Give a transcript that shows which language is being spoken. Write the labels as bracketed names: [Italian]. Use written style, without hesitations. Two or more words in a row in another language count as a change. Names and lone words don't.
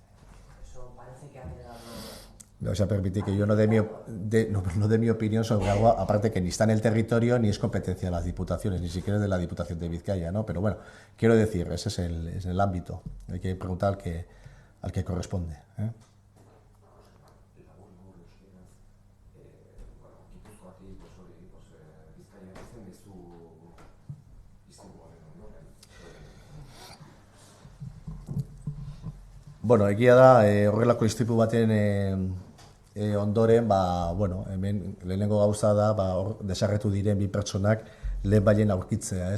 [Spanish] Eso parece que ha quedado Me vais a permitir que yo no dé mi opinión sobre algo, aparte que ni está en el territorio ni es competencia de las diputaciones, ni siquiera de la Diputación de Vizcaya, ¿no? Pero bueno, quiero decir, ese es el ámbito. Hay que preguntar al que corresponde, ¿eh? [Basque] Bueno, egia da, horrelako istripu baten ondoren, bueno, hemen lehenengo gauza da, desarretu diren bi pertsonak lehen baien aurkitzea, ez?